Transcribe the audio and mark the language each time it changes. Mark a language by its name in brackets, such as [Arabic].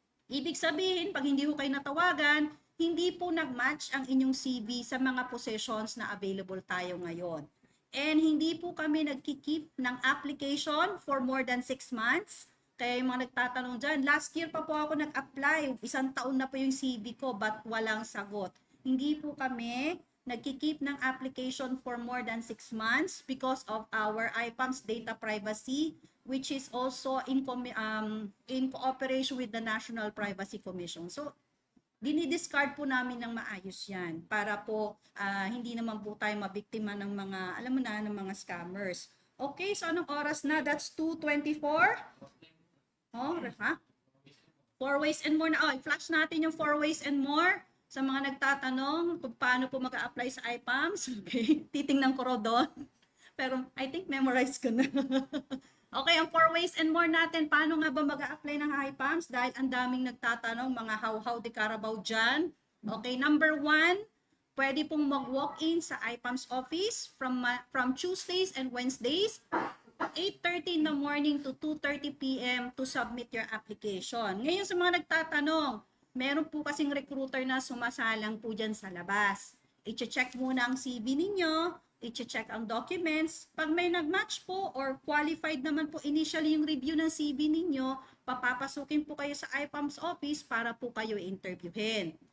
[Filipino] Ibig sabihin, pag hindi ko kayo natawagan, hindi po nag-match ang inyong CV sa mga positions na available tayo ngayon. [English] And [Filipino] hindi po kami nagkikip ng [English] application for more than 6 months. [Filipino] Kaya yung mga nagtatanong dyan, last year pa po ako nag-apply, 1 taon na po yung CV ko, but walang sagot. Hindi po kami nagkikip ng [English] application for more than 6 months because of our IPAMS data privacy, which is also in cooperation with the National Privacy Commission. [Filipino] So, dinidiscard po namin ng maayos yan para po hindi naman po tayo mabiktima ng mga, alam mo na, ng mga scammers. [English] Okay, [Filipino] so anong oras na? [English] That's 2:24? Oh, ha? 4 ways and more na. [Filipino] Oh, i-flash natin yung 4 ways and more sa mga nagtatanong kung paano po mag-a-apply sa IPAMS. Okay, titingnan ko raw doon. Pero [English] I think [Filipino] memorize ko na. Okay, ang 4 ways and more natin, paano nga ba mag-a-apply ng IPAMS? Dahil ang daming nagtatanong, mga how di Carabao dyan. [English] Okay, number 1, [Filipino] pwede pong mag-walk-in sa [English] IPAMS office from Tuesdays and Wednesdays, 8:30 in the morning to 2:30 p.m. to submit your application. [Filipino] Ngayon sa mga nagtatanong, meron po kasing recruiter na sumasalang po dyan sa labas. I-check muna ang CV ninyo, i-check ang documents. Pag may nag-match po or qualified naman po initially yung review ng CV ninyo, papapasukin po kayo sa IPAMS office para po kayo interviewin.